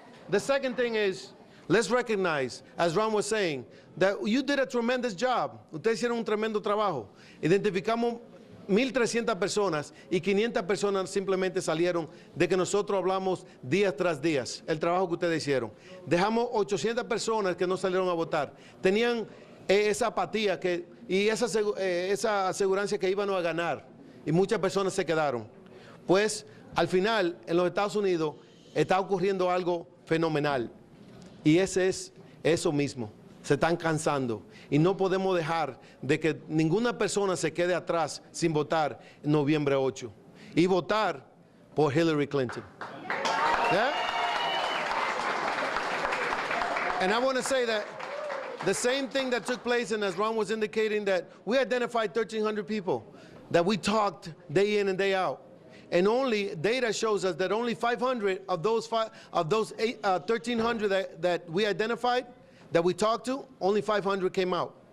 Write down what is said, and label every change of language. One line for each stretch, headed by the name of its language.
English: The second thing is, let's recognize, as Ron was saying, that you did a tremendous job.
Spanish: Ustedes hicieron un tremendo trabajo. Identificamos 1,300 personas y 500 personas simplemente salieron de que nosotros hablamos días tras días, el trabajo que ustedes hicieron. Dejamos 800 personas que no salieron a votar. Tenían esa apatía y esa asegurancia que íbamos a ganar, y muchas personas se quedaron. Pues al final en los Estados Unidos está ocurriendo algo fenomenal, y ese es eso mismo. Se están cansando y no podemos dejar de que ninguna persona se quede atrás sin votar en noviembre 8 y votar por Hillary Clinton.
English: Yeah? And I want to say that the same thing that took place, and as Ron was indicating, that we identified 1,300 people that we talked day in and day out. And only data shows us that only 500 of those 1,300 that we identified, that we talked to, only 500 came out.